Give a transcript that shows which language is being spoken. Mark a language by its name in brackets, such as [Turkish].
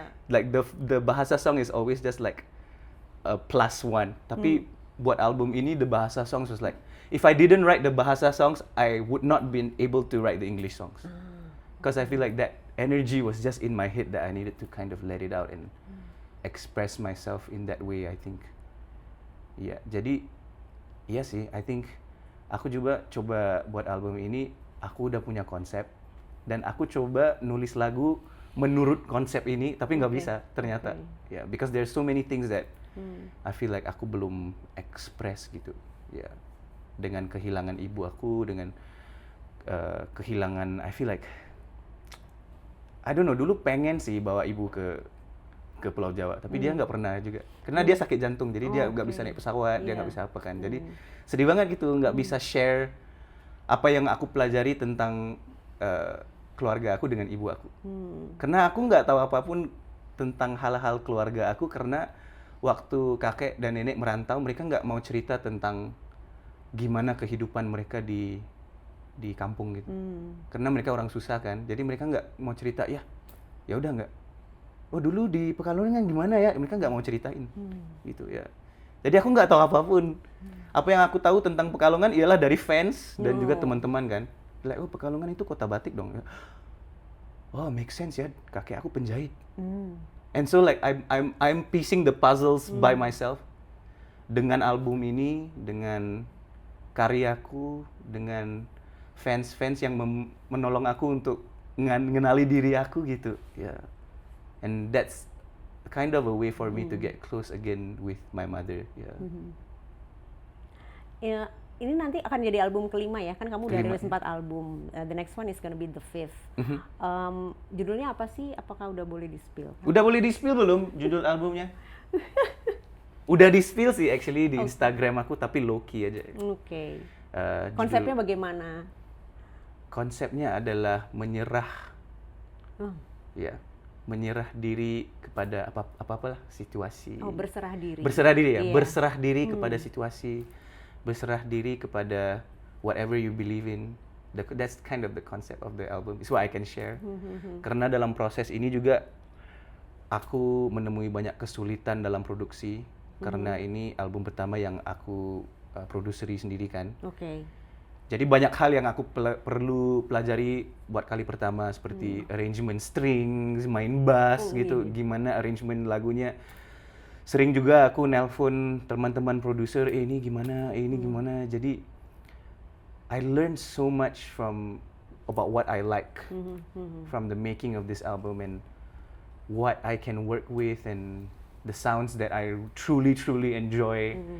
[English] Like the bahasa song is always just like a +1. [Indonesian] Tapi buat album ini [English] the bahasa songs was like, if I didn't write the bahasa songs, I would not been able to write the English songs. Because I feel like that energy was just in my head that I needed to kind of let it out and express myself in that way, I think. [Indonesian] Yeah, jadi iya sih, [English] I think [Indonesian] aku juga coba buat album ini, aku udah punya konsep dan aku coba nulis lagu menurut konsep ini, tapi nggak bisa ternyata. [English] Yeah, because there's so many things that I feel like [Indonesian] aku belum express gitu. Yeah, dengan kehilangan ibu aku, dengan kehilangan, [English] I feel like I don't know, [Indonesian] dulu pengen sih bawa ibu ke Pulau Jawa, tapi dia nggak pernah juga, karena dia sakit jantung, jadi dia nggak bisa naik pesawat, dia nggak bisa apa kan, jadi sedih banget gitu, nggak bisa share apa yang aku pelajari tentang keluarga aku dengan ibu aku, karena aku nggak tahu apapun tentang hal-hal keluarga aku, karena waktu kakek dan nenek merantau, mereka nggak mau cerita tentang gimana kehidupan mereka di kampung gitu, karena mereka orang susah kan, jadi mereka nggak mau cerita, ya udah nggak. Oh dulu di Pekalongan gimana ya? Mereka nggak mau ceritain, gitu ya. Jadi aku nggak tahu apapun. Apa yang aku tahu tentang Pekalongan ialah dari fans dan juga teman-teman kan. Like, oh Pekalongan itu kota batik dong. Oh make sense ya, kakek aku penjahit. [English] And so like I'm piecing the puzzles by myself. [Indonesian] Dengan album ini, dengan karyaku, dengan fans-fans yang menolong aku untuk mengenali diri aku gitu. Ya. Yeah. [English] And that's kind of a way for me to get close again with my mother. Yeah. [Indonesian] Ya, ini nanti akan jadi album kelima ya, kan kamu udah rilis 4 album. [English] The next one is gonna be the 5th. [Indonesian] Judulnya apa sih? Apakah udah boleh di-spill? Udah boleh di-spill belum judul albumnya? Udah di-spill sih actually di Instagram aku, tapi low key aja. Oke. Judul- Konsepnya bagaimana? Konsepnya adalah menyerah, Oh, ya, menyerah diri kepada apa-apalah situasi. berserah diri. Berserah diri ya, Iya. berserah diri kepada situasi, berserah diri kepada [English] whatever you believe in. That's kind of the concept of the album. It's what I can share. [Indonesian] Karena dalam proses ini juga aku menemui banyak kesulitan dalam produksi. Karena ini album pertama yang aku produseri sendiri kan. Oke. Jadi banyak hal yang aku perlu pelajari buat kali pertama, seperti arrangement strings, main bass gitu, gimana arrangement lagunya. Sering juga aku nelpon teman-teman produser, ini gimana, ini gimana. Jadi [English] I learned so much about what I like from the making of this album, and what I can work with, and the sounds that I truly enjoy.